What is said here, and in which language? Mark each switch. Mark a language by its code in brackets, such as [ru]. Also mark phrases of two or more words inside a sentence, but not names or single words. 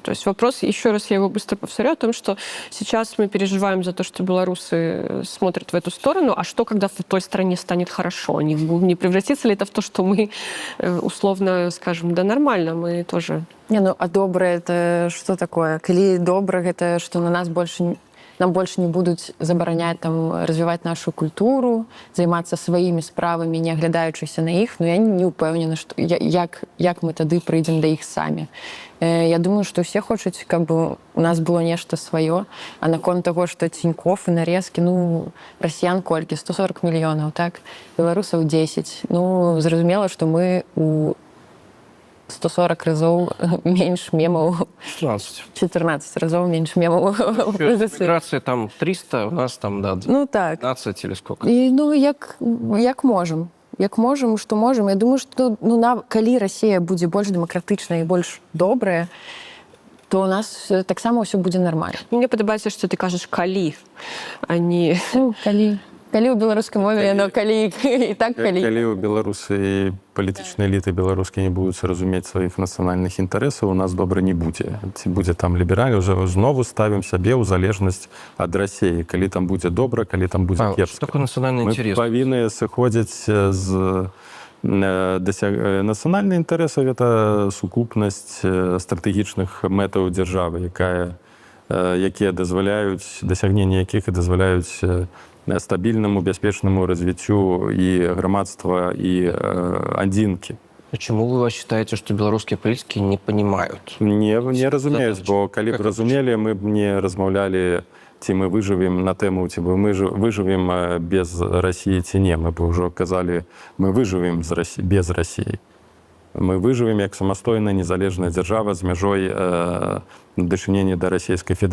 [ru] То есть вопрос, еще раз я его быстро повторю, о том, что сейчас мы переживаем за то, что белорусы смотрят в эту сторону, а что, когда в той стране станет хорошо? Не превратится ли это в то, что мы условно скажем, да нормально, мы тоже... Не, ну, а доброе это что такое? [be] Калі добра, [ru] это что на нас нам больше не [be] будуць забараняць там развіваць нашу культуру, займацца сваімі справамі, не аглядаючыся на іх, но я не упэўнена, што як мы тады прыйдзем да іх самі. Я думаю, што ўсе хочуць, каб у нас было нешта сваё, а наконт таго, што Тинькоф і нарезкі, ну, расіян колькі? 140 мільёнаў, так? Беларусаў 10. Ну, зразумела, што мы у 140 разоў меньш мемаў. 14 разоў меньш мемаў. [ru] Миграция там 300, у нас там, да, 12 ну, так. или сколько. [be] І, ну, як можам. Як можам, што можам. Я думаю, што калі Расія будзе больш дэмакратычная і больш добрая, то у нас таксама ўсё будзе нармальна. Мне падабаецца, што ты кажаш «калі», а не... Ну, калі. Калі ў беларускай мове, но калі і так, калі... Калі ў беларусы палітычныя эліты беларускія не будуць разумець сваіх нацыянальных інтарэсаў, у нас добра не будзе. Ці будзе там лібераль, уже знову ставім сябе ў залежнасць ад Расіі. Калі там будзе добра, калі там будзе кепска. [ru] Что такое национальный [be] Мы [ru] интерес? [be] павінны сыходзіць з нацыянальны інтарэсы — гэта сукупнасць стратэгічных мэтаў дзяржавы, якія дазваляюць, дасягненне якіх і дазваляюць стабільнаму, бяспечнаму развіццю і грамадства, і адзінкі. [ru] Почему вы считаете, что белорусские политики не понимают? [be] Не разумеюць, бо калі б разумелі, мы б не размаўлялі, ці мы выжывем на тэму, ці мы выжывем без Расіі ці не. Мы б ўжо казалі, мы выжывем без Расіі. Мы выжывем як самастойная незалежная дзяржава з мяжой дачынення да Расійскай Федэрацыі.